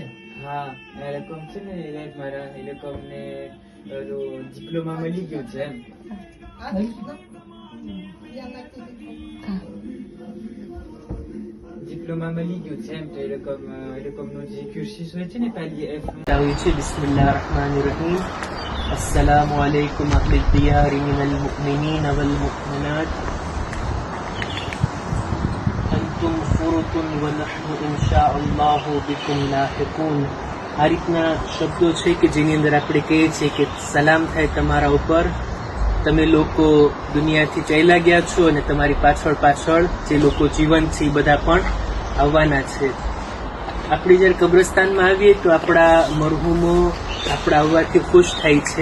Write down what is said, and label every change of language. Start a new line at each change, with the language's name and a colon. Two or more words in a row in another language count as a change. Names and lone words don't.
Gujarati: હા, એ લોકોમ છે ને મારા એ લોકોને ડિપ્લોમા મળી ગયું છે એમ. ડિપ્લોમા મળી ગયું છે એમ. તો એ લોકોનું જે ક્યુર્સીસ હોય છે ને પહેલી એફ છે.
Arabic: بسم الله رحمن رحيم. السلام عليكم أهل الديار من المؤمنين والمؤمنات أنتم فرط ونحن إن شاء الله بكم لاحقون.
Gujarati: આ રીતના શબ્દો છે કે જેની અંદર આપણે કહીએ છીએ કે સલામ થાય તમારા ઉપર, તમે લોકો દુનિયાથી ચાલ્યા ગયા છો અને તમારી પાછળ પાછળ જે લોકો જીવંત છે એ બધા પણ આવવાના છે. આપણે જ્યારે કબ્રસ્તાનમાં આવીએ તો આપણા મરહુમો આપણા આવવાથી ખુશ થાય છે.